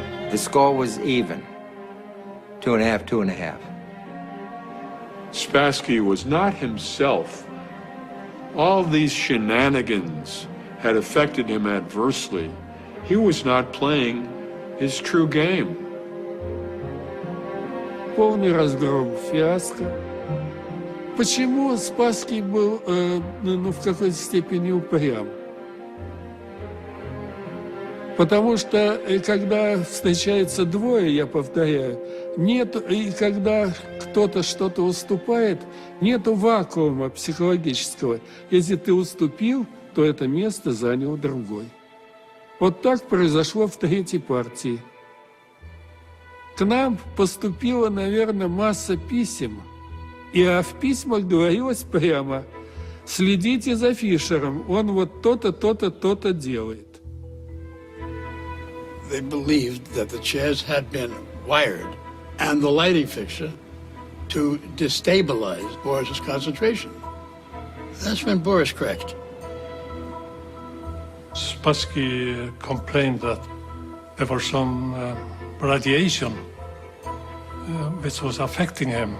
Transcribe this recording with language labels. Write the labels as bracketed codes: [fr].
[en] The score was even. 2.5, 2.5. Spassky was not himself. All these shenanigans had affected him adversely. He was not playing his true game. [ru] Полный разгром, фиаско. Почему Спасский был, в какой-то степени упрям? Потому что, когда встречается двое, я повторяю, и когда кто-то что-то уступает, нету вакуума психологического. Если ты уступил, то это место занял другой. Вот так произошло в третьей партии. К нам поступила, наверное, масса писем, в письмах говорилось прямо: следите за Фишером, он вот то-то, то-то, то-то делает. [en] They believed that the chairs had been wired and the lighting fixture to destabilize Boris's concentration. That's when Boris cracked. Spassky complained that there was some radiation which was affecting him.